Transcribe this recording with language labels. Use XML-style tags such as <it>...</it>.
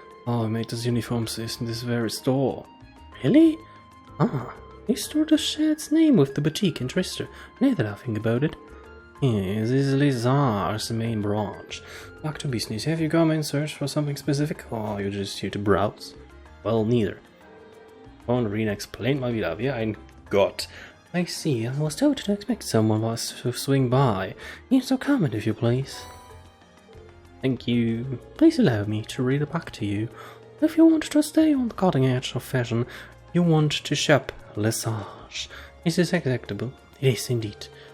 <en>Oh, we made these uniforms in this very store. Really? Ah, this store does share its name with the boutique in Trister, now that I think about it. Yes, this is Lesage's main branch. Back to business. Have you come in search for something specific, or are you just here to browse? Well, neither.</en> <de>Und Rena explained mal wieder, wie ein Gott.</de> <en>I see, I was told to expect someone was to swing by. Here's our comment, if you please. Thank you. Please allow me to read it back to you. If you want to stay on the cutting edge of fashion, you want to shop Lesage. Is this acceptable? It is indeed.</en>